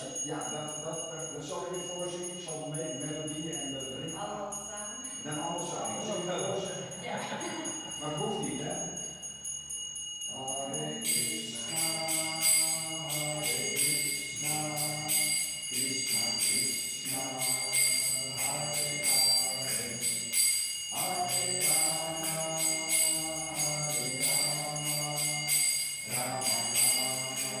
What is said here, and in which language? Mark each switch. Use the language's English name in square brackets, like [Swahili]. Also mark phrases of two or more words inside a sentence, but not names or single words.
[Dutch] Ja, dat zal ik je voorzien. Ik zal de melodie en de ritme. Allemaal samen? Dan alles samen. Zo wel eens. Ja. Maar het hoeft niet, hè? [Sanskrit] Hare Krishna, Hare Krishna, Krishna Krishna, Hare Hare, Hare Rama, Hare Rama, Rama Rama,